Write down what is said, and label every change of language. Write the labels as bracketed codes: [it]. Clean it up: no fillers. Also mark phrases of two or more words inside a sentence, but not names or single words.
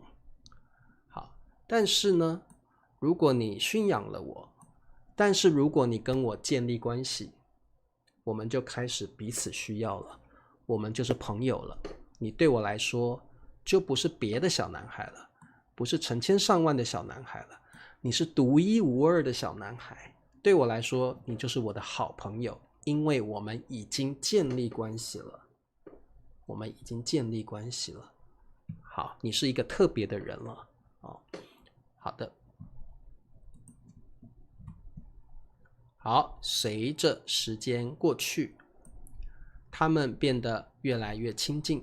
[zh] 好，但是呢，如果你馴養了我，但是如果你跟我建立關係，我們就開始彼此需要了，我們就是朋友了。你對我来說就不是別的小男孩了，不是成千上萬的小男孩了，你是獨一無二的小男孩。对我来說，你就是我的好朋友，因為我們已經建立關係了。我們已經建立關係了。好，你是一個特別的人了。好的。好，隨着時間過去，他們變得越來越親近。